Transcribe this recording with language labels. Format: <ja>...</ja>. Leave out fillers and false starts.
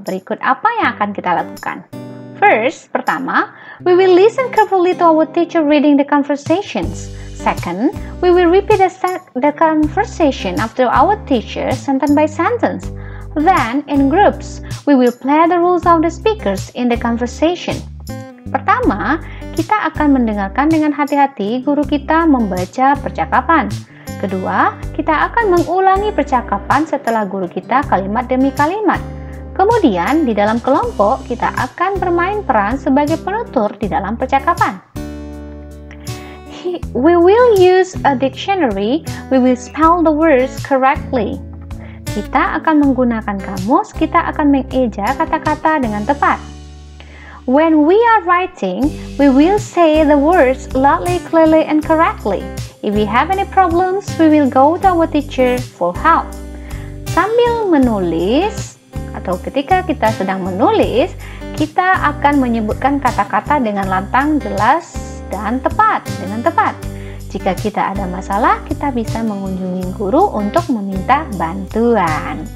<id>Berikut apa yang akan kita lakukan.</id> <en>First, pertama, we will listen carefully to our teacher reading the conversations. Second, we will repeat the conversation after our teacher sentence by sentence. Then, in groups, we will play the roles of the speakers in the conversation.</en> <id>Pertama, kita akan mendengarkan dengan hati-hati guru kita membaca percakapan. Kedua, kita akan mengulangi percakapan setelah guru kita kalimat demi kalimat. Kemudian, di dalam kelompok, kita akan bermain peran sebagai penutur di dalam percakapan.</id> <en>We will use a dictionary. We will spell the words correctly.</en> <id>Kita akan menggunakan kamus, kita akan mengeja kata-kata dengan tepat.</id> <en>When we are writing, we will say the words loudly, clearly, and correctly. If we have any problems, we will go to our teacher for help.</en> <id>Sambil menulis, atau ketika kita sedang menulis, kita akan menyebutkan kata-kata dengan lantang, jelas, dan tepat. Dengan tepat. Jika kita ada masalah, kita bisa mengunjungi guru untuk meminta bantuan.</id>